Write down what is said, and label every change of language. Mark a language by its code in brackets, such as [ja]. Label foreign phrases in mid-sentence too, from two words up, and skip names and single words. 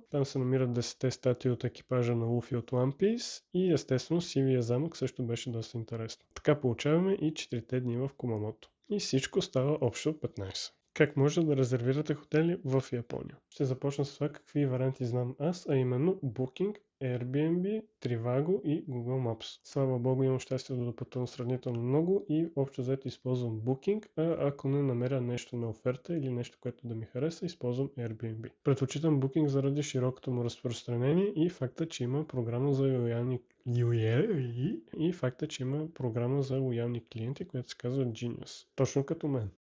[bg] Там се намират 10 статуи от екипажа на Луфи от One Piece и естествено Сивия замък също беше доста интересно. Така получаваме и 4 дни в Кумамото. И всичко става общо 15. Как може да резервирате хотели в Япония? Ще започна с това какви варианти знам аз, а именно Booking, Airbnb, Trivago и Google Maps. Слава богу, имам щастие да пътувам сравнително много и общо взето използвам Booking, а ако не намеря нещо на оферта или нещо, което да ми хареса, използвам Airbnb. Предпочитам Booking заради широкото му разпространение и факта, че има програма за лоялни клиенти, която се казва Genius. Точно като мен.